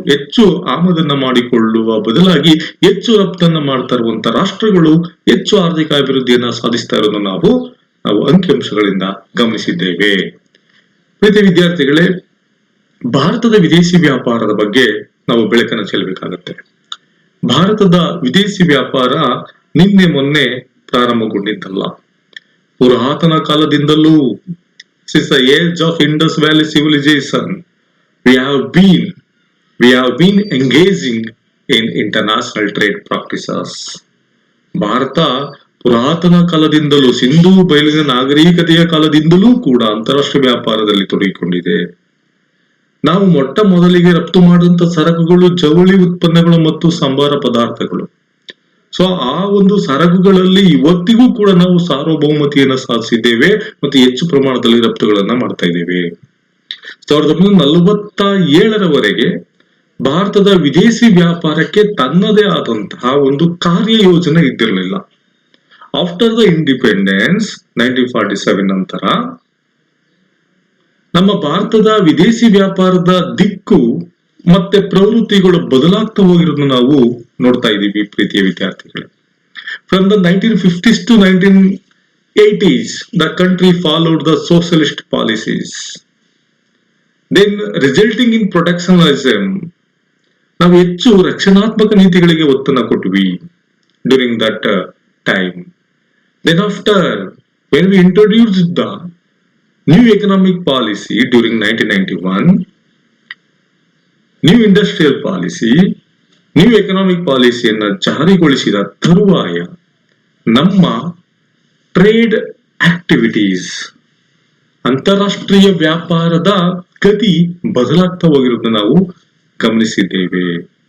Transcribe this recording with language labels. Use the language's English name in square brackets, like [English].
[Kannada] ಹೆಚ್ಚು ಆಮದನ್ನ ಮಾಡಿಕೊಳ್ಳುವ ಬದಲಾಗಿ ಹೆಚ್ಚು ರಫ್ತನ್ನ ಮಾಡ್ತಾ ಇರುವಂತ ರಾಷ್ಟ್ರಗಳು ಹೆಚ್ಚು ಆರ್ಥಿಕ ಅಭಿವೃದ್ಧಿಯನ್ನ ಸಾಧಿಸ್ತಾ ಇರೋದನ್ನ ನಾವು ಅಂಕಿಅಂಶಗಳಿಂದ ಗಮನಿಸಿದ್ದೇವೆ. ಪ್ರೀತಿ ವಿದ್ಯಾರ್ಥಿಗಳೇ, ಭಾರತದ ವಿದೇಶಿ ವ್ಯಾಪಾರದ ಬಗ್ಗೆ ನಾವು ಬೆಳಕನ್ನು ಚೆಲ್ಲಬೇಕಾಗತ್ತೆ. ಭಾರತದ ವಿದೇಶಿ ವ್ಯಾಪಾರ ನಿನ್ನೆ ಮೊನ್ನೆ ಪ್ರಾರಂಭಗೊಂಡಿದ್ದಲ್ಲ. ಪುರಾತನ ಕಾಲದಿಂದಲೂ [English] since the age of Indus Valley civilization we have been engaging in international trade practices. [Kannada] Bharat ಪುರಾತನ ಕಾಲದಿಂದಲೂ, ಸಿಂಧೂ ಬಯಲಿನ ನಾಗರಿಕತೆಯ ಕಾಲದಿಂದಲೂ ಕೂಡ ಅಂತಾರಾಷ್ಟ್ರೀಯ ವ್ಯಾಪಾರದಲ್ಲಿ ತೊಡಗಿಕೊಂಡಿದೆ. ನಾವು ಮೊಟ್ಟ ಮೊದಲಿಗೆ ರಫ್ತು ಮಾಡಿದಂತ ಸರಕುಗಳು ಜವಳಿ ಉತ್ಪನ್ನಗಳು ಮತ್ತು ಸಂಬಾರ ಪದಾರ್ಥಗಳು. ಸೊ ಆ ಒಂದು ಸರಕುಗಳಲ್ಲಿ ಇವತ್ತಿಗೂ ಕೂಡ ನಾವು ಸಾರ್ವಭೌಮತೆಯನ್ನ ಸಾಧಿಸಿದ್ದೇವೆ ಮತ್ತು ಹೆಚ್ಚು ಪ್ರಮಾಣದಲ್ಲಿ ರಫ್ತುಗಳನ್ನ ಮಾಡ್ತಾ ಇದ್ದೇವೆ. 1947ರವರೆಗೆ ಭಾರತದ ವಿದೇಶಿ ವ್ಯಾಪಾರಕ್ಕೆ ತನ್ನದೇ ಆದಂತಹ ಒಂದು ಕಾರ್ಯ ಯೋಜನೆ ಇದ್ದಿರಲಿಲ್ಲ. [English] after the independence [Kannada] 1947 ನಂತರ ನಮ್ಮ ಭಾರತದ ವಿದೇಶಿ ವ್ಯಾಪಾರದ ದಿಕ್ಕು ಮತ್ತೆ ಪ್ರವೃತ್ತಿಗಳು ಬದಲಾಗ್ತಾ ಹೋಗಿರೋದನ್ನ ನಾವು ನೋಡ್ತಾ ಇದ್ದೀವಿ. ಪ್ರೀತಿಯ ವಿದ್ಯಾರ್ಥಿಗಳೇ, [English] From the 1950s to 1980s the country followed the socialist policies, then resulting in protectionism. [Kannada] ನಾವು ಹೆಚ್ಚು ರಕ್ಷಣಾತ್ಮಕ ನೀತಿಗಳಿಗೆ ಒತ್ತನ್ನು ಕೊಟ್ವಿ [English] During that time. Then after when we introduced the new economic policy during 1991, [Kannada] new industrial policy, new economic ಪಾಲಿಸಿಯನ್ನ ಜಾರಿಗೊಳಿಸಿದ ತರುವಾಯ ನಮ್ಮ trade activities, ಅಂತಾರಾಷ್ಟ್ರೀಯ ವ್ಯಾಪಾರದ ಗತಿ ಬದಲಾಗ್ತಾ ಹೋಗಿರೋದನ್ನ ನಾವು ಗಮನಿಸಿದ್ದೇವೆ.